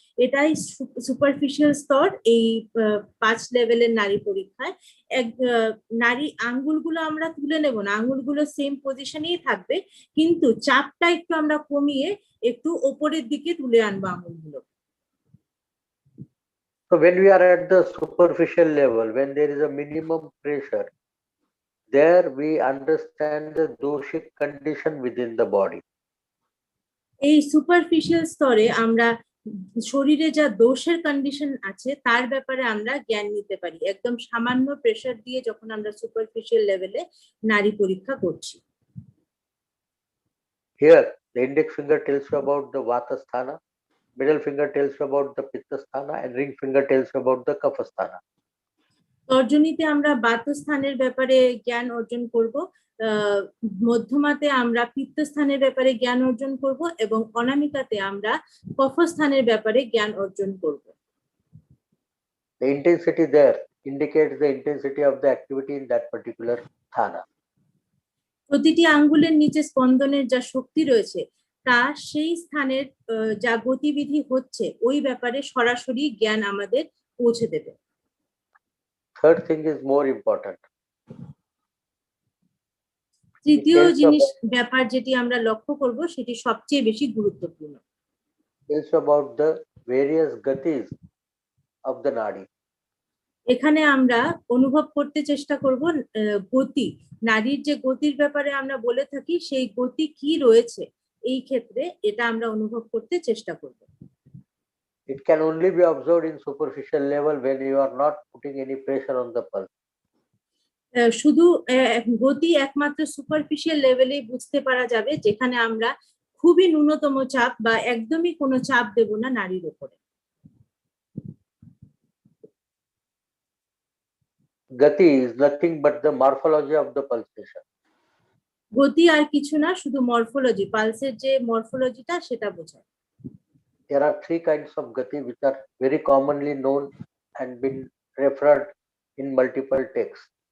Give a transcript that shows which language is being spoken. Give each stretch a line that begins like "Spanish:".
Bangla: এটাই সুপারফিশিয়াল স্তর এই 5 লেভেলের নাড়ি পরীক্ষায়। নাড়ি আঙ্গুলগুলো আমরা তুলে নেব না, আঙ্গুলগুলো সেম পজিশনেই থাকবে, কিন্তু চাপটা একটু আমরা কমিয়ে একটু ওপরের দিকে তুলে আনবো আঙ্গুলগুলো।
English: So when we are at the superficial level, when there is a minimum pressure, there we understand the doshic condition within the body.
Bangla: এই সুপারফিশিয়াল স্তরে আমরা শরীরে যা দোষের কন্ডিশন আছে তার ব্যাপারে আমরা জ্ঞান নিতে পারি, একদম সামান্য প্রেসার দিয়ে যখন আমরা সুপারফিশিয়াল লেভেলে নাড়ি পরীক্ষা করছি।
English: Here the index finger tells you about the vata sthana, middle finger tells you about the pitta sthana, and ring finger tells you about the kapha sthana.
Bangla: তর্জনীতে আমরা বাতস্থানের ব্যাপারে জ্ঞান অর্জন করব, মধ্যমাতে আমরা পিত্তস্থানের ব্যাপারে জ্ঞান অর্জন করব, এবং অনামিকাতে আমরা কফস্থানের ব্যাপারে জ্ঞান অর্জন করব।
English: The intensity there indicates the intensity of the activity in that particular sthana.
Bangla: প্রতিটি আঙ্গুলের নিচে স্পন্দনের যা শক্তি রয়েছে তা সেই স্থানের যা গতিবিধি হচ্ছে ওই ব্যাপারে সরাসরি জ্ঞান আমাদের পৌঁছে দেবে।
English: Third thing is more important.
Bangla: তৃতীয় জিনিস ব্যাপার যেটি আমরা লক্ষ্য করব সেটি সবচেয়ে বেশি গুরুত্বপূর্ণ।
English: Tells about the various gatis of the nadi.
Bangla: এখানে আমরা অনুভব করতে চেষ্টা করব গতি, নারীর যে গতির ব্যাপারে আমরা বলে থাকি সেই গতি কি রয়েছে এই ক্ষেত্রে এটা আমরা অনুভব করতে চেষ্টা করব।
English: It can only be observed in superficial level when you are not putting any pressure on the pulse.
Bangla: শুধু গতি একমাত্র সুপারফিশিয়াল লেভেলেই বুঝতে পারা যাবে যেখানে আমরা খুবই ন্যূনতম চাপ বা একদমই কোনো চাপ দেব না নারীর উপরে।
English: Gati is nothing but the morphology of the pulsation.
Bangla: গতি আর কিছু না, শুধু মরফোলজি, পালসের যে মরফোলজিটা সেটা বোঝায়।
English: There are 3 kinds of gati which are very commonly known and been referred in multiple texts.